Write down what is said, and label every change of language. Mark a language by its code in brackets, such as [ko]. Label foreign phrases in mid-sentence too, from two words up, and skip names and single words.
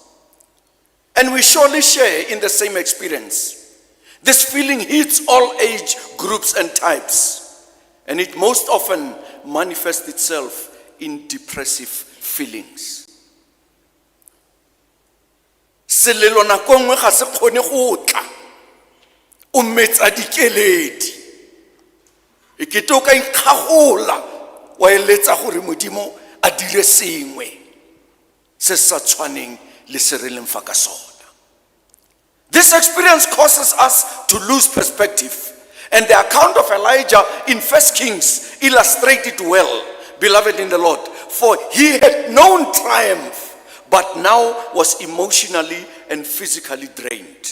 [en] And we surely share in the same experience. This feeling hits all age groups and types, and it most often manifests itself in depressive feelings. [tn] selelo nako nngwe ga se kgone go tla o metsa dikeledi e kete o ka ikgagola wa eletsa gore modimo a dire sengwe se sa tshwaneng le se re leng fa ka sona. [en] This experience causes us to lose perspective, and the account of Elijah in 1 Kings illustrates it well, beloved in the Lord, for he had known triumph but now was emotionally and physically drained.